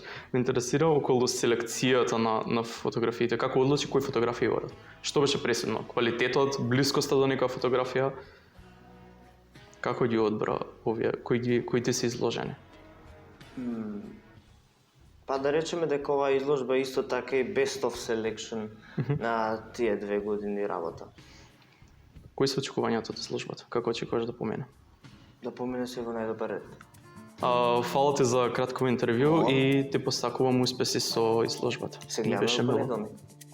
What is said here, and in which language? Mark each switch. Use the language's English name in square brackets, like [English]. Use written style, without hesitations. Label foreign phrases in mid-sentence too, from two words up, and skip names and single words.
[Macedonian] Ме интересира околу селекцијата на фотографиите. Како одлучи кои фотографии одат? Што беше пресудно? Квалитетот, блискоста до некоја фотографија? Како ги одбра овие, кои ти се изложени? Па да речеме дека оваа изложба исто така и [English] best of selection [Macedonian] на тие 2 години работа. Кои се очекувањата од изложбата? Како очекуваш да помине? Да помине се во најдобар ред. Фала ти за кратко интервју и ти посакувам успеси со изложбата. Се гледаме во понеделник.